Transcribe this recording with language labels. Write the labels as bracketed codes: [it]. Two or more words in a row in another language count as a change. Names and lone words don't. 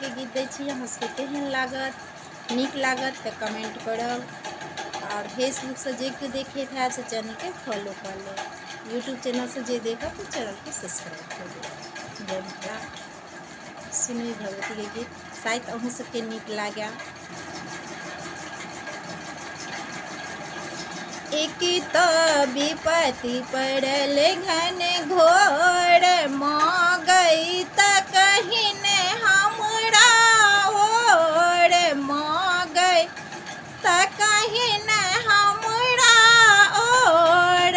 [mai] दै छी। अहाँ सबके केहन लागत, नीक लागत तऽ कमेंट करब। और फेसबुक से जे केओ देखैत है से चैनल के फॉलो कर ले। यूट्यूब चैनल से जे देखब तो चैनल के सब्सक्राइब कर ले। जय मिथिला। सुनी भगवती के गीत, शायद अहूँ सबके नीक लागे। एक तो विपत्ति पड़ल घन घोर, गई त कहीं न हमरा ओर, गई त कहीं न हमरा ओर।